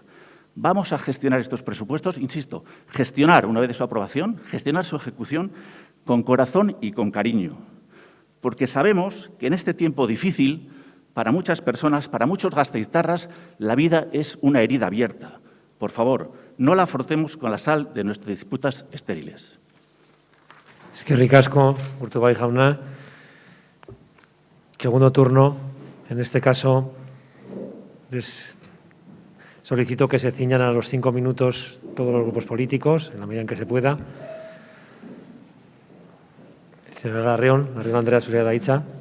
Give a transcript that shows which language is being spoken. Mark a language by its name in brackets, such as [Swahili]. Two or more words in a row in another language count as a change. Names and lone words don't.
[Spanish] Vamos a gestionar estos presupuestos, insisto, gestionar, una vez de su aprobación, gestionar su ejecución con corazón y con cariño, porque sabemos que en este tiempo difícil, para muchas personas, para muchos gasteiztarras, la vida es una herida abierta. Por favor, no la forcemos con la sal de nuestras disputas estériles. [Basque] Eskerrik asko, Urtubay jauna. [Spanish] Segundo turno, en este caso, les solicito que se ciñan a los 5 minutos todos los grupos políticos, en la medida en que se pueda. [Basque] Señora Larrión Andrea zurea da hitza.